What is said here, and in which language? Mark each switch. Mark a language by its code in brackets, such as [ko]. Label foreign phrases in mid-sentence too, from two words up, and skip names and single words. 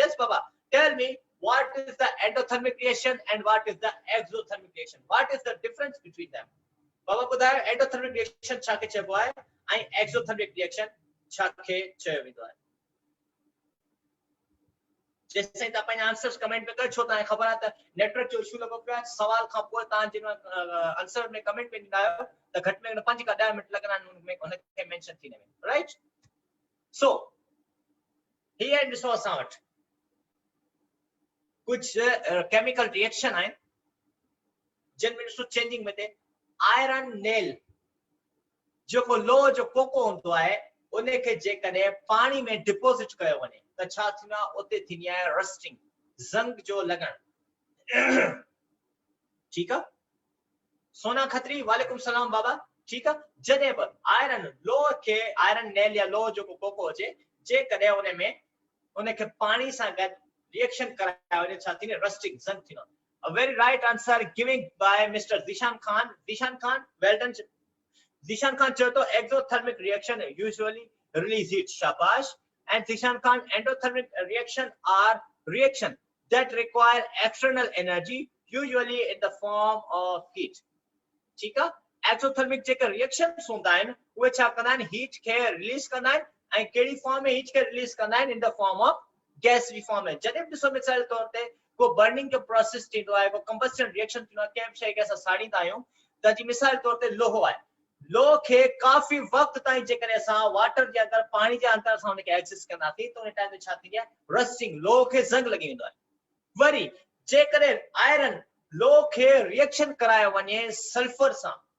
[en] Yes, Baba, tell me what is the endothermic reaction and what is the exothermic reaction? What is the difference between them? [sd] Baba, बताओ [en] endothermic reaction [sd] छा के चइबो आहे ऐं [en] exothermic reaction [sd] छा के चयो वेंदो आहे जैसे त अपन [en] answers comment [sd] में कर छो त खबर आहे त नेटवर्क जो इशू लॻो पियो आहे सवाल खां पोइ तव्हां जिन आंसर में कमेंट में ॾींदा आहियो त घटि में घटि 5 खां 10 मिनट लॻंदा आहिनि उन में उन खे मेंशन थींदे में [en] right so here [sd] ॾिसो असां वटि कुझु केमिकल रिएक्शन आहिनि जिन में ॾिसो चेंजिंग में ते [en] iron nail [sd] जेको लोह जो कोको हूंदो आहे उन खे जेकॾहिं पाणी में डिपोज़िट कयो वञे त छा थींदो आहे उते थींदी आहे रस्टिंग ज़ंग जो लॻण ठीकु आहे सोना खत्री [ar] وعليكم السلام [sd] बाबा ठीकु आहे जॾहिं बि आयरन लोह खे [en] iron nail [sd] या लोह जेको कोको हुजे जेकॾहिं उन में उन खे पाणी सां गॾु रिएक्शन करायो वञे छा थींदी रस्टिंग ज़ंग थींदो [en] A very right answer giving by Mr. Dishan Khan. Dishan Khan, well done. Dishan Khan chato exothermic reaction usually release heat. Shabash. And Dishan Khan, endothermic reaction are reaction that require external energy, usually in the form of heat. [hi] ठीक है? [sd] Exothermic जेका reactions होंदा आहिनि उहे छा कंदा आहिनि heat खे release कंदा आहिनि ऐं कहिड़ी form में heat खे release कंदा आहिनि [en] in the form of gaseous form [sd] में जॾहिं बि ॾिसो मिसाल तौर ते को बर्निंग जो प्रोसेस थींदो आहे को [en] combustion reaction [sd] थींदो आहे कंहिं शइ खे असां साड़ींदा आहियूं त जी मिसाल तौर ते लोहो आहे लोह खे काफ़ी वक़्त ताईं जेकॾहिं असां वाटर जे अंदरि पाणी जे अंदरि असां हुनखे एक्सेस कंदासीं त उन टाइम ते छा थींदी आहे रस्टिंग लोह खे ज़ंग लॻी वेंदो आहे वरी जेकॾहिं आयरन लोह खे रिएक्शन करायो वञे सल्फर सां